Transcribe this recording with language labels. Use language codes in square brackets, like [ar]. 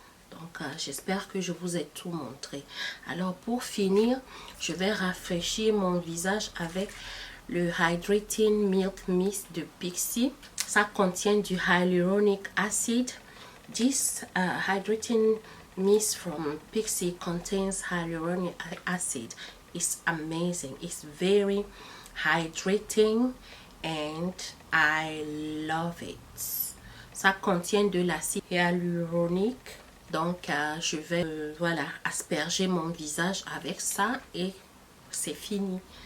[fr] Donc, j'espère que je vous ai tout montré. Alors, pour finir, je vais rafraîchir mon visage avec le Hydrating Milk Mist de Pixi. Ça contient du hyaluronic acid. [en] This hydrating mist from Pixi contains hyaluronic acid. It's amazing. It's very hydrating and I love it. [fr] Ça contient de l'acide hyaluronique. Donc, je vais voilà, asperger mon visage avec ça et c'est fini.